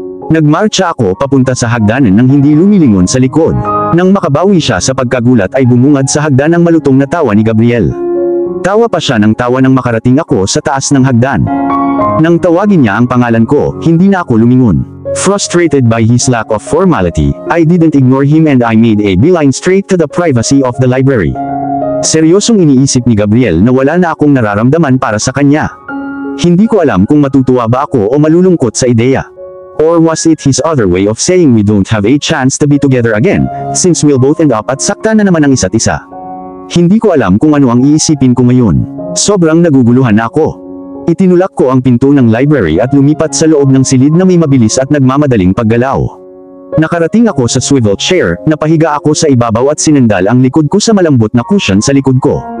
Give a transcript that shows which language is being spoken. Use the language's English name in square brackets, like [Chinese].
[Filipino] Nagmarcha ako papunta sa hagdanan nang hindi lumilingon sa likod. Nang makabawi siya sa pagkagulat ay bumungad sa hagdan ang malutong na tawa ni Gabriel. Tawa pa siya ng tawa nang makarating ako sa taas ng hagdan. Nang tawagin niya ang pangalan ko, hindi na ako lumingon. [English] Frustrated by his lack of formality, I didn't ignore him and I made a beeline straight to the privacy of the library. [Filipino] Seryosong iniisip ni Gabriel na wala na akong nararamdaman para sa kanya. Hindi ko alam kung matutuwa ba ako o malulungkot sa ideya. [English] Or was it his other way of saying we don't have a chance to be together again, since we'll both end up [Filipino] at sakta na naman ang isa't isa. Hindi ko alam kung ano ang iisipin ko ngayon. Sobrang naguguluhan ako. Itinulak ko ang pinto ng library at lumipat sa loob ng silid na may mabilis at nagmamadaling paggalaw. Nakarating ako sa swivel chair, napahiga ako sa ibabaw at sinandal ang likod ko sa malambot na cushion sa likod ko.